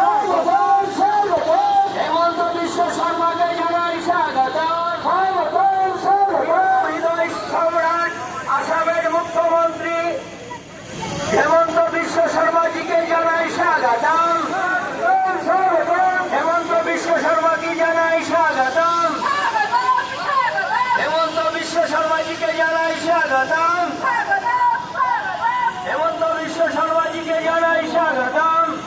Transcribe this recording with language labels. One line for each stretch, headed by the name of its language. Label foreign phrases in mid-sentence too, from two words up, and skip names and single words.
Bangla: হেমন্ত বিশ্ব শর্মাকে জানাই স্বাগতম। হৃদয় সম্রাট আসামের মুখ্যমন্ত্রী হেমন্ত বিশ্ব শর্মাজিকে জানাই স্বাগতম। হেমন্ত বিশ্ব শর্মাকে জানাই স্বাগতম। হেমন্ত বিশ্ব শর্মাজিকে জানাই স্বাগতম। হেমন্ত বিশ্ব শর্মাজিকে জানাই স্বাগতম।